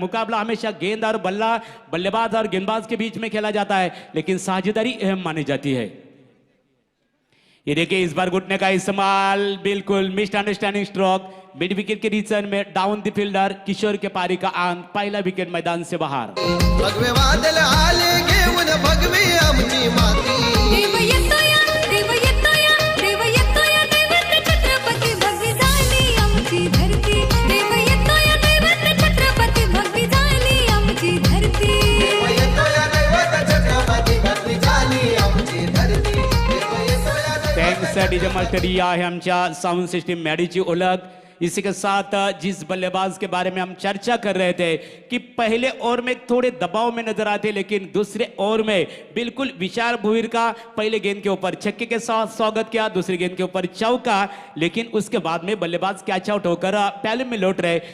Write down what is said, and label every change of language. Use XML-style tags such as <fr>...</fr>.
<hi>मुकाबला हमेशा गेंद और बल्लेबाज और गेंदबाज के बीच में खेला जाता है, लेकिन साझेदारी अहम मानी जाती है। ये देखिए इस बार घुटने का इस्तेमाल, बिल्कुल miss understanding stroke mid wicket के रीजन में डाउन द फील्डर किशोर के पारी का आन पहला विकेट मैदान से बाहर।</hi> <mr>भगवे वादल आले घेऊन भगवे आमची माती। देव येतोया देव येतोया देव येतोया दैवत छत्रपती भगवी झाली आमची धरती। देव येतोया दैवत छत्रपती भगवी झाली आमची धरती। देव येतोया दैवत छत्रपती भगवी झाली आमची धरती। देव येतोया थँक्स डीजे मास्टर। ही आहे आमच्या साऊंड सिस्टीम मॅडीची ओळख।</mr> <hi>इसी के साथ जिस बल्लेबाज के बारे में हम चर्चा कर रहे थे कि पहले ओवर में थोड़े दबाव में नजर आते, लेकिन दूसरे ओवर में बिल्कुल विशाल भुईर का पहले गेंद के ऊपर छक्के के साथ स्वागत किया, दूसरी गेंद के ऊपर चौका, लेकिन उसके बाद में बल्लेबाज कैच आउट होकर पहले में लौट रहे।</hi>